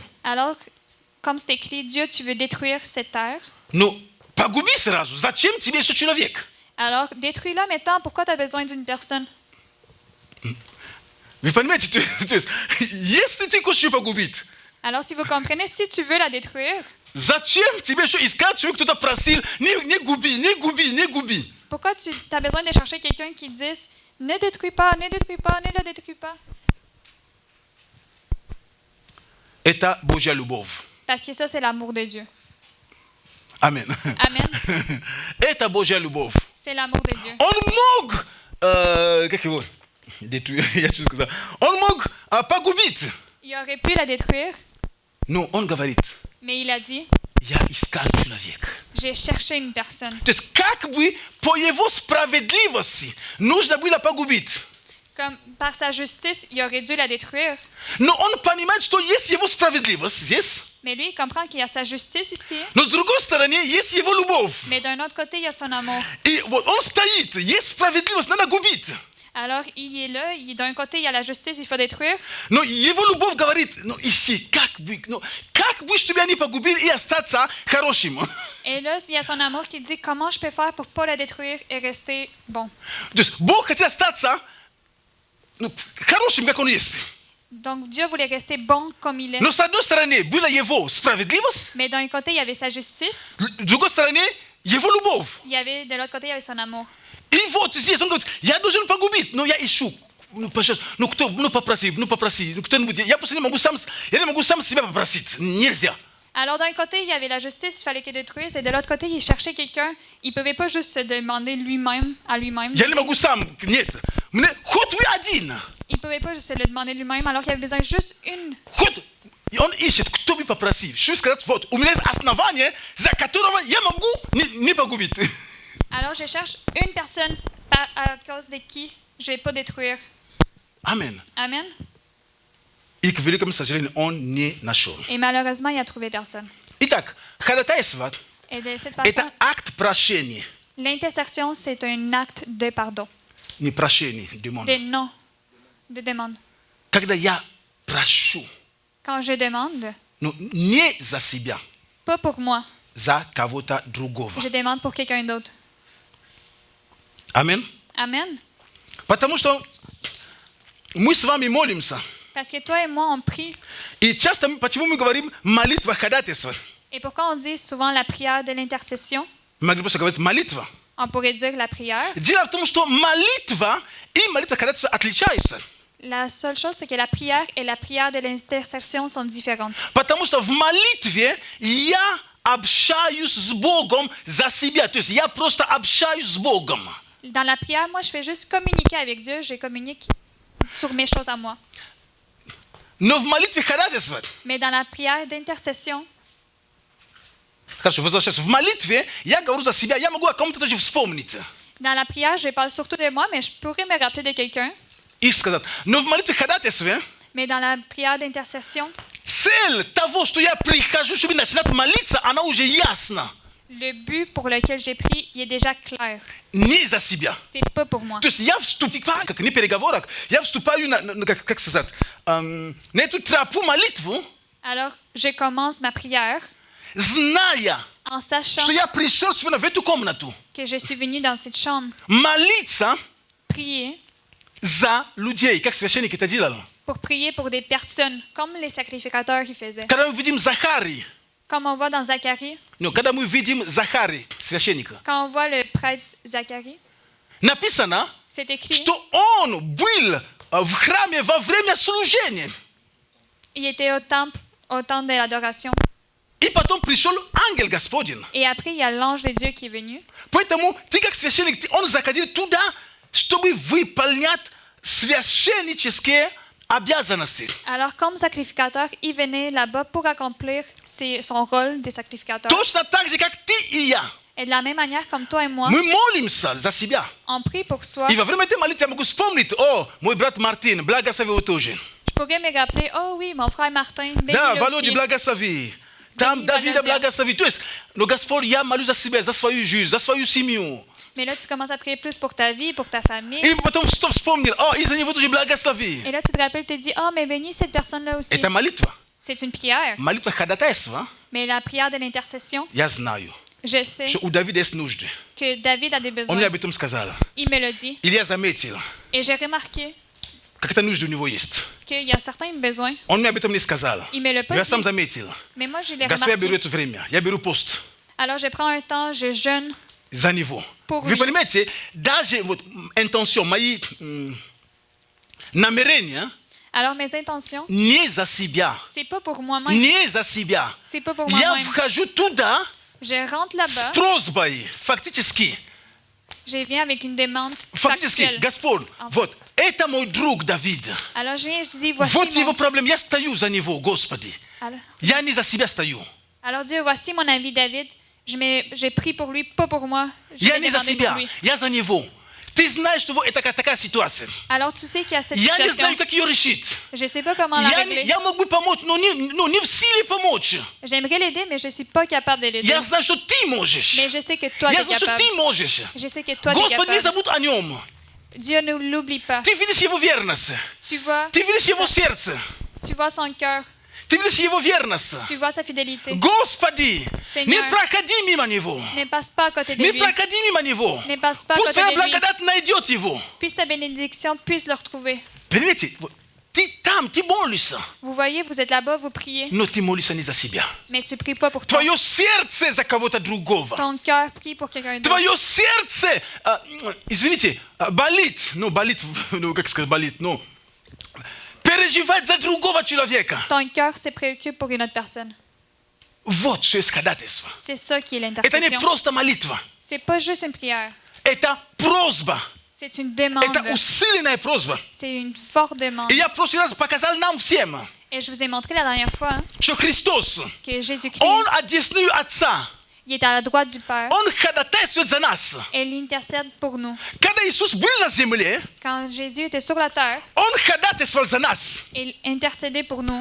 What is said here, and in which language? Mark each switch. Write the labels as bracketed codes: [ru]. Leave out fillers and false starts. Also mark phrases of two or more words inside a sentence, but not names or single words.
[fr] alors, comme c'est écrit, Dieu, tu veux détruire cette terre. [ru] Но погуби сразу. Зачем тебе еще человек? [fr] Alors, détruis-la maintenant. Pourquoi tu as besoin d'une personne? [ru] Вы понимаете, то есть, если ты хочешь ее погубить, [fr] Alors, si vous comprenez, si tu veux la détruire, [ru] зачем тебе еще искать человека, кто-то просил, не губи, не губи, не губи. [fr] pourquoi tu as besoin de chercher quelqu'un qui dise ne détruis pas, ne détruis pas, ne la détruis pas? [ru] Это Божья любовь. [fr] Parce que ça, c'est l'amour de Dieu. [ru] Амен. [fr] Amen. [ru] Это Божья любовь. [fr] C'est l'amour de Dieu. [ru] Он мог, как его, détruire, я что сказал, он мог погубить. [fr] Il aurait pu la détruire, [ru] Но он говорит, [fr] mais il a dit [ru] я искал человека. [fr] j'ai cherché une personne. [ru] То есть как бы по его справедливости нужно было погубить. [fr] Comme par sa justice, il aurait dû la détruire. [ru] Но он понимает, что есть его справедливость здесь, [fr] Mais lui, il comprend qu'il y a sa justice ici. [ru] но с другой стороны есть его любовь. [fr] Mais d'un autre côté, il y a son amour. [ru] И вот он стоит, есть справедливость, надо губить. [fr] Alors, il est là. D'un côté, il y a la justice, il faut détruire. [ru] Но его любовь говорит, ну ищи, как бы, чтобы они погубили и остаться хорошим. [fr] Et là, il y a son amour qui dit comment je peux faire pour ne pas la détruire et rester bon. [ru] То есть Бог хотел остаться хорошим, как он есть. [fr] Donc, Dieu voulait rester bon comme il est. [ru] Но с одной стороны была его справедливость, [fr] Mais d'un côté, il y avait sa justice. [ru] с другой стороны его любовь. [fr] Il y avait, de l'autre côté, il y avait son amour. [ru] И вот здесь он говорит, я должен погубить, но я ищу. Ну, пожалуйста, попроси, кто-нибудь. Я просто не могу сам себя попросить. Нельзя. [fr] Alors, d'un côté, il y avait la justice, il fallait qu'il détruise. Et de l'autre côté, il cherchait quelqu'un. Il ne pouvait pas juste se demander lui-même, à lui-même. [ru] Я не могу сам, нет. Мне хоть вы один. [fr] Il ne pouvait pas juste se le demander lui-même, alors qu'il avait besoin juste une. [ru] Хоть и он ищет, кто бы попросил. Что сказать, вот, у меня есть основание, за которого я могу не погубить. [fr] Alors, je cherche une personne à cause de qui je ne vais pas détruire. [ru] Амен. [fr] Amen. [ru] И, к великому сожалению, он не нашел. [fr] Et malheureusement, il a trouvé personne. [ru] Итак, ходатайство [fr] Et de cette – façon, [ru] это акт прощения. [fr] l'intercession, c'est un acte de pardon, [ru] Не прощение, демон. [fr] de non, de demande. [ru] Когда я прошу, [fr] Quand je demande, [ru] но не за себя, [fr] pas pour moi, [ru] за кого-то другого. [fr] je demande pour quelqu'un d'autre. [ru] Амен. [fr] Amen. [ru] Потому что мы с вами молимся. [fr] Parce que toi et moi, on prie. [ru] И часто, почему мы говорим молитва ходатайства? [fr] Et pourquoi on dit souvent la prière de l'intercession? [ru] Мы могли просто говорить молитва. [fr] On pourrait dire la prière. [ru] Дело в том, что молитва и молитва ходатайства отличаются. [fr] La seule chose, c'est que la prière et la prière de l'intercession sont différentes. [ru] Потому что в молитве я общаюсь с Богом за себя. То есть я просто общаюсь с Богом. [fr] Dans la prière, moi, je fais juste communiquer avec Dieu. Je communique sur mes choses à moi. [ru] Но в молитве ходатайства, [fr] Mais dans la prière d'intercession, [ru] хорошо, возвращаюсь, в молитве я говорю за себя, я могу о ком-то тоже вспомнить [fr] dans la prière, je parle surtout de moi, mais je pourrais me rappeler de quelqu'un. [ru] и сказать. Но в молитве ходатайства [fr] Mais dans la prière d'intercession, [ru] цель того, что я прихожу, чтобы начинать молиться, она уже ясна. [fr] le but pour lequel j'ai prié, il est déjà clair. [ru] Не за себя. [fr] C'est pas pour moi. [ru] То есть я вступаю, как не переговорах, я вступаю как сказать, на эту тропу молитву, [fr] Alors, je commence ma prière [ru] зная, [fr] en sachant [ru] что я пришел сегодня в эту комнату [fr] que je suis venue dans cette chambre [ru] молиться [fr] prier [ru] за людей, как священник это делал. [fr] pour prier pour des personnes, comme les sacrificateurs qui faisaient. [ru] Когда мы видим Захарий, [fr] Comme on voit dans Zacharie, [ru] когда мы видим Захарий, священника, [fr] quand on voit le prêtre Zacharie, [ru] написано, [fr] c'est écrit, [ru] что он был в храме во время служения. [fr] il était au temple de l'adoration. [ru] И потом пришел ангел Господень. [fr] Et après, il y a l'ange de Dieu qui est venu. [ru] Поэтому ты как священник, он заходил туда, чтобы выполнять священнические обязанности. [fr] Alors, comme sacrificateur, il venait là-bas pour accomplir son rôle de sacrificateur. [ru] Точно так же, как ты и я. [fr] Et de la même manière, comme toi et moi, [ru] Мы молимся за себя. [fr] on prie pour soi. [ru] И во время этой молитвы я могу вспомнить, о, мой брат Мартин, благослови его тоже. [fr] Je pourrais me rappeler, oh oui, mon frère Martin, [ru] Да, [fr] bénis-le [ru] Володя, [fr] aussi. [ru] благослови. Там Давида благослови. То есть, но Господь, я молюсь за себя, за свою жизнь, за свою семью. [fr] Mais là, tu commences à prier plus pour ta vie, pour ta famille. [ru] И потом вспомнил, о, и за него тоже благослови. [fr] Et là, tu te rappelles, tu te dis, oh, mais bénis cette personne-là aussi. [ru] Это молитва. [fr] C'est une prière. [ru] Молитва ходатайства, [fr] Mais la prière de l'intercession, [ru] я знаю, [fr] je sais [ru] что у Давида есть нужды. [fr] que David a des [ru] Он мне [fr] besoins. [ru] об этом сказал. [fr] Il me l'a dit. [ru] Или я заметил, [fr] Et j'ai remarqué [ru] как-то нужды у него есть. [fr] qu'il y a certains besoins. [ru] Он мне об этом не сказал. [fr] Il me l'a [ru] Но [fr] pas [ru] я сам [fr] dit. [ru] заметил. [fr] Mais moi, je l'ai [ru] Господь, я беру [fr] remarqué. [ru] это время, я беру пост [fr] Alors, je prends un temps, je jeûne. [ru] за него. [fr] Pour [ru] Вы [fr] lui. [ru] понимаете, даже вот интенсион, мои намерения [fr] Alors, mes intentions, [ru] не за себя, [fr] c'est pas pour moi-même. [ru] не за себя. [fr] C'est pas pour [ru] Я [fr] moi-même. [ru] вхожу туда [fr] Je rentre [ru] с [fr] là-bas, [ru] просьбой, фактически, [fr] je viens avec une demande [ru] фактически, [fr] factuelle. [ru] Господь, вот, это мой друг Давид. [fr] Alors, je viens, je dis, voici [ru] Вот его [fr] mon... [ru] проблема, я стою за него, Господи. Я не за себя стою. [fr] Alors, Dieu, voici mon ami David. Je prie pour lui, pas pour moi. Je [ru] Я [fr] vais [ru] не за [fr] demander pour [ru] себя, [fr] lui. [ru] я за него. Ты знаешь, что вот это такая ситуация. [fr] Alors, tu sais qu'il y a cette [ru] Я не [fr] situation. [ru] знаю, как ее решить. [fr] Je ne sais pas comment la régler. [ru] Я мог бы помочь, но не в силе помочь. [fr] J'aimerais l'aider, mais je ne suis pas capable de l'aider. [ru] Я знаю, что ты можешь. [fr] Mais je sais que toi, tu [ru] Я [fr] es [ru] знаю, что [fr] capable. [ru] ты можешь. [fr] Je sais que toi, tu es [ru] Господь, не [fr] capable. [ru] забудь о нем. [fr] Dieu ne l'oublie pas. [ru] Ты видишь его верность. [fr] Tu vois, [ru] Ты видишь его сердце. [fr] tu vois son cœur. [ru] Ты видишь его верность. [fr] Tu vois sa fidélité. [ru] Господи, [fr] Seigneur, [ru] не проходи мимо него. [fr] Ne passe pas à côté de [ru] Не [fr] lui. [ru] проходи мимо него. [fr] Ne passe pas à [ru] Пусть [fr] côté [ru] твоя [fr] de lui. [ru] благодать найдет его. [fr] Puisse ta bénédiction puisse le retrouver. [ru] Понимаете, вот ты там, ты молишься, [fr] Vous voyez, vous êtes là-bas, vous priez, [ru] но ты молишься не за себя. [fr] mais tu ne pries pas pour toi. [ru] Твое сердце за кого-то другого. [fr] Ton cœur prie pour quelqu'un d'autre. [ru] Твое сердце, извините, болит, ну как сказать, болит, ну, переживает за другого человека. [fr] Ton cœur se préoccupe pour une autre personne. [ru] Вот что есть ходатайство. [fr] C'est ça qui est [ru] Это не [fr] l'intercession. [ru] просто молитва. [fr] C'est pas juste une prière. [ru] Это просьба. [fr] C'est une demande. [ru] Это усиленная просьба. [fr] C'est une forte demande. [ru] И я в прошлый раз показал нам всем, [fr] Et je vous ai montré la dernière fois [ru] что Христос, [fr] que Jésus-Christ, [ru] Он одесную Отца. [fr] il est à la droite du Père [ru] Он ходатайствует за нас. [fr] et il intercède pour nous. [ru] Когда Иисус был на земле, [fr] Quand Jésus était sur la terre, [ru] Он ходатайствовал за нас. [fr] il intercédait pour nous.